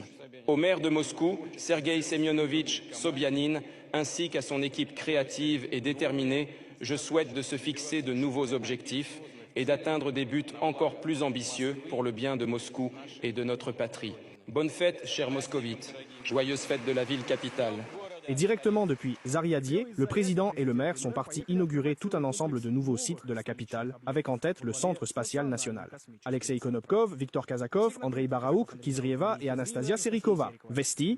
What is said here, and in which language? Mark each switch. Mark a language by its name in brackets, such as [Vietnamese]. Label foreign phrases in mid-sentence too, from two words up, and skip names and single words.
[French] Au maire de Moscou, Sergueï Semyonovitch Sobyanin, ainsi qu'à son équipe créative et déterminée, je souhaite de se fixer de nouveaux objectifs et d'atteindre des buts encore plus ambitieux pour le bien de Moscou et de notre patrie. Bonne fête, chers moscovites. Joyeuse fête de la ville capitale. Et directement depuis Zariadier, le président et le maire sont partis inaugurer tout un ensemble de nouveaux sites de la capitale, avec en tête le Centre spatial national. Alexei Konopkov, Viktor Kazakov, Andrei Baraouk, Kizrieva et Anastasia Serikova. Vesti,